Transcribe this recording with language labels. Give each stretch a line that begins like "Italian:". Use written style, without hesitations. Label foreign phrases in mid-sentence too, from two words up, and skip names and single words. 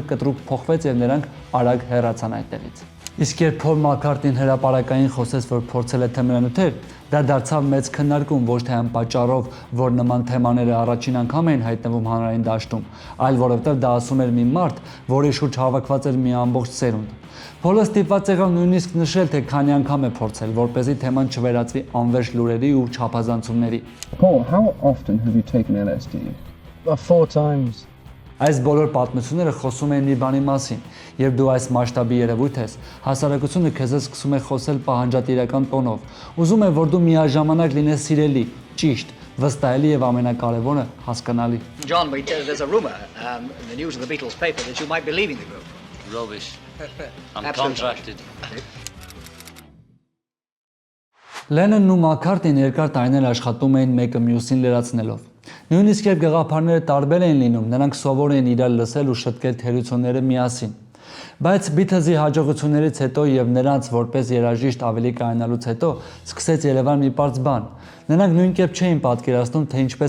Armenian: կտրուկ փոխվեց եւ նրանք արագ հեռացան այդտեղից։ Իսկ երբ Փոլ Մաքքարթին հրապարակային խոսեց, որ փորձել է թմրանյութեր, դա դարձավ մեծ քննարկում ոչ թե այն պատճառով, որ նման թեմաները առաջին անգամ էին հայտնվում հանրային դաշտում, այլ որովհետև դա ասում էր մի մարդ, որի շուրջ հավաքված էր մի ամբողջ սերունդ։ Փոլը ստիպված եղավ նույնիսկ նշել, թե քանի անգամ է փորձել, որպեսզի թեման չվերածվի անվերջ լուրերի ու չափազանցումների։
English: Paul, how often have you taken LSD? 4 times.
Armenian: Այս բոլոր պատմությունները խոսում են մի բանի մասին, երբ դու այս մասշտաբի երևույթ ես, հասարակությունը քեզ է սկսում է խոսել պահանջատիրական տոնով, ուզում է, որ դու միաժամանակ լինես սիրելի, ճիշտ, վստահելի եւ ամենակարևորը հասկանալի։
English: John, there's a rumor in the news of the Beatles paper that you might be leaving the group. Rubbish. I'm Absolutely. contracted.
Armenian: Լենոնն ու Մաքքարթին երկար տարիներ աշխատում էին մեկը մյուսին լրացնելով։ Նույնիսկ երբ գաղափարները տարբեր էին լինում, նրանք սովոր էին իրար լսել ու շտկել թերությունները միասին։ Բայց Beatles-ի հաջողություններից հետո եւ նրանց որպես երաժիշտ ավելի կայանալուց հետո սկսեց երևալ մի պարզ բան։ Նրանք նույնքեւ չէին պատկերացնում, թե ինչպես